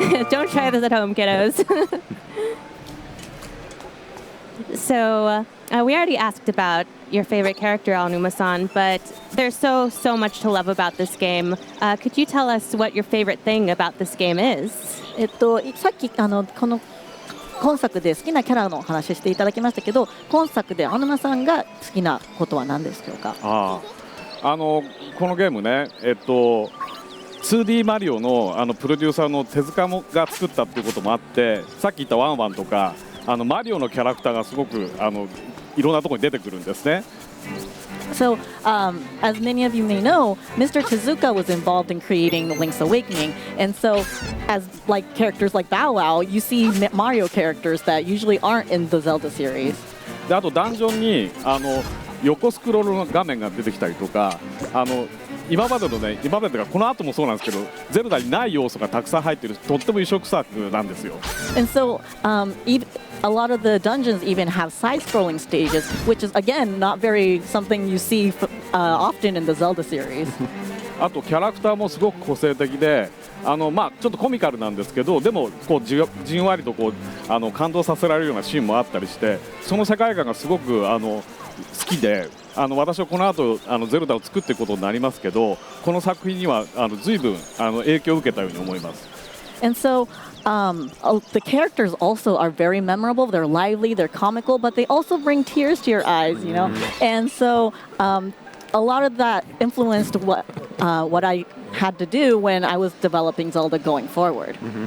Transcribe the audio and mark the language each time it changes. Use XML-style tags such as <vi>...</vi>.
<en>Don't try this at home, kiddos. So we already asked about your favorite character, Aonuma-san, but there's so much to love about this game. Could you tell us what your favorite thing about this game is?</en> <ja>さっきこの今作で好きなキャラのお話していただきましたけど、今作で青沼さんが好きなことは何でしょうか？このゲームね、2D マリオのプロデューサーの手塚が作ったっていうこともあって、さっき言ったワンワンとかマリオのキャラクターがすごくいろんなところに出てくるんですね。</ja> <en>So, as many of you may know, Mr. Tezuka was involved in creating Link's Awakening. And so, as like characters like Bow Wow, you see Mario characters that usually aren't in the Zelda series.</en> <ja>であとダンジョンに横スクロールの画面が出てきたりとか、今までがこの後もそうなんですけど、ゼルダにない要素がたくさん入っている、とっても異色作なんですよ。</ja> <en>And so, a lot of the dungeons even have side-scrolling stages, which is again not very something you see often in the Zelda series.</en> <ja>あとキャラクターもすごく個性的で、ちょっとコミカルなんですけど、でもこうじんわりと感動させられるようなシーンもあったりして、その世界観がすごく好きで、私はこの後ゼルダを作っていくことになりますけど、この作品には随分影響を受けたように思います。</ja> <en>And so, the characters also are very memorable. They're lively, they're comical, but they also bring tears to your eyes, you know. And so, a lot of that influenced what I had to do when I was developing Zelda going forward.</en>